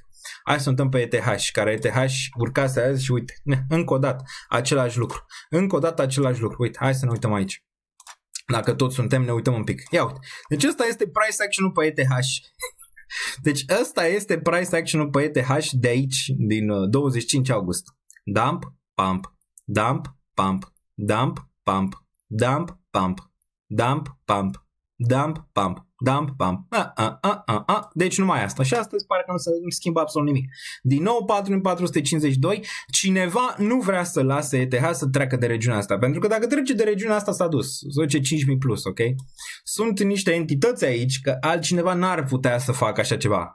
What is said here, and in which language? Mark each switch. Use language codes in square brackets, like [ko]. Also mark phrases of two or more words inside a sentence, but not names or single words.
[ro] Hai să ne uităm pe ETH, care ETH urcase azi și uite, încă o dată același lucru. Încă o dată același lucru. Uite, hai să ne uităm aici. Dacă toți suntem, ne uităm un pic. Ia uite. Deci ăsta este [en] price action- [ro] ul pe ETH. Deci ăsta este [en] price action- [ro] ul pe ETH de aici, din 25 august. [en] Dump, pump. Dump, pump, dump, pump, dump, pump, dump, pump, dump, pump, dump, pump. [ro] Deci numai asta. Și astăzi pare că nu se schimbă absolut nimic. Din nou 4452. Cineva nu vrea să lase ETH să treacă de regiunea asta. Pentru că dacă trece de regiunea asta s-a dus. Se duce 5000 plus, ok? Sunt niște entități aici că altcineva n-ar putea să facă așa ceva.